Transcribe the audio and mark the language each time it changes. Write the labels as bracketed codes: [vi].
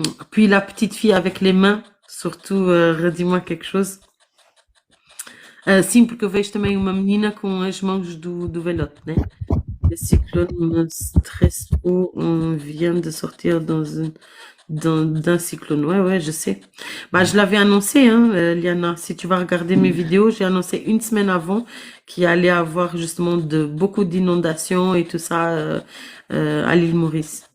[fr] Puis la petite fille avec les mains, surtout, redis-moi quelque chose. [pt] Sim, porque eu vejo também uma menina com as mãos do velhote, né? [fr] Le cyclone me stresse trop. On vient de sortir d'un cyclone. Ouais, ouais, je sais. Bah, je l'avais annoncé, hein, Liana. Si tu vas regarder mes vidéos, j'ai annoncé une semaine avant qu'il allait avoir justement beaucoup d'inondations et tout ça à l'île Maurice.